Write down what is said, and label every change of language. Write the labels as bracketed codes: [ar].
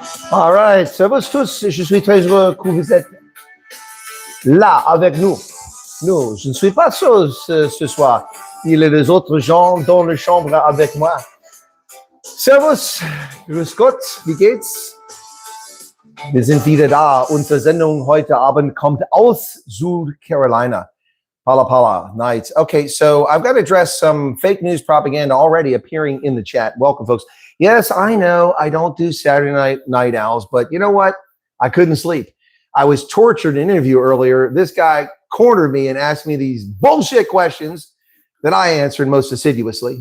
[en] All right, [fr] servus tous, je suis très heureux que vous êtes là avec nous. Non, je ne suis pas seul ce soir. Il y a les autres gens dans la chambre avec moi. [de] Servus, grüß Gott, wie geht's? Wir sind wieder da. Unsere Sendung heute Abend kommt aus South Carolina. [en] Pala Pala Nights. Okay, so I've got to address some fake news propaganda already appearing in the chat. Welcome, folks. Yes, I know I don't do Saturday night owls, but you know what? I couldn't sleep. I was tortured in an interview earlier. This guy cornered me and asked me these bullshit questions that I answered most assiduously.